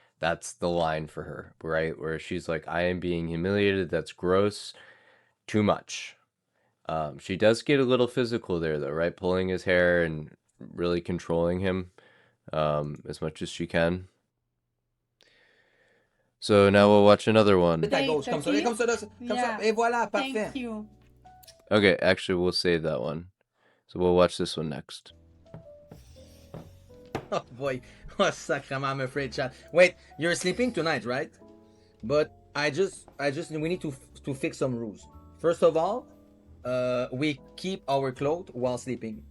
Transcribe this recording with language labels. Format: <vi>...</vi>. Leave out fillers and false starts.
<en>That's the line for her, right? Where she's like, I am being humiliated. That's gross. Too much. She does get a little physical there, though, right? Pulling his hair and really controlling him as much as she can. So now we'll watch another one.</en> <fr>Comme ça, et voilà, parfait.</fr> <en>Thank you. Okay, actually, we'll save that one. So we'll watch this one next. Oh boy. Oh, sacrament, I'm afraid, chat. Wait, you're sleeping tonight, right? But we need to fix some rules. First of all, we keep our clothes while sleeping.</en>